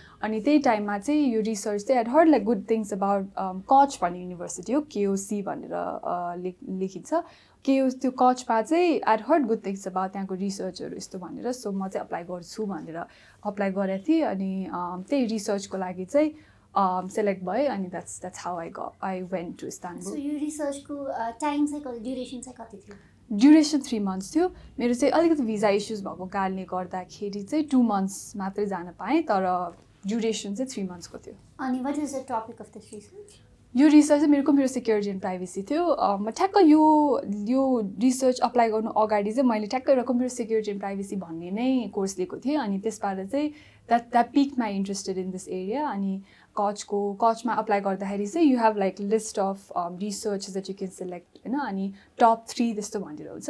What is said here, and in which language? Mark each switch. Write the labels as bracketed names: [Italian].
[Nepali] अनि त्यही टाइममा चाहिँ यो रिसर्च चाहिँ I heard like good things about कच भन्ने युनिभर्सिटी हो केओसी भनेर लेखिन्छ त्यो कचमा चाहिँ I heard good things about त्यहाँको रिसर्चहरू यस्तो भनेर सो म चाहिँ अप्लाई गर्छु भनेर अप्लाई गरेको थिएँ अनि त्यही रिसर्चको लागि चाहिँ सेलेक्ट भएँ अनि [English] That's how I went to Istanbul. [Nepali] So यो रिसर्चको टाइम चाहिँ कति ड्युरेसन चाहिँ कति थियो? ड्युरेसन 3 months थियो। मेरो चाहिँ अलिकति भिजा इस्युज भएको कारणले गर्दाखेरि चाहिँ 2 months मात्रै जान पाएँ तर ड्युरेसन चाहिँ 3 months को थियो। [English] अनि what is the topic of this research? [Nepali] यो रिसर्च चाहिँ मेरो कम्प्युटर सिक्योरिटी एन्ड प्राइभेसी थियो। म ठ्याक्क यो रिसर्च अप्लाई गर्नु अगाडि चाहिँ मैले ठ्याक्क एउटा कम्प्युटर सिक्योरिटी एन्ड प्राइभेसी भन्ने नै कोर्स लिएको थिएँ अनि त्यसबाट चाहिँ [English] that pick my interested in this area [Nepali] अनि कचमा अप्लाई गर्दाखेरि चाहिँ you have like list of research that you can select होइन अनि टप 3 त्यस्तो भनेर हुन्छ।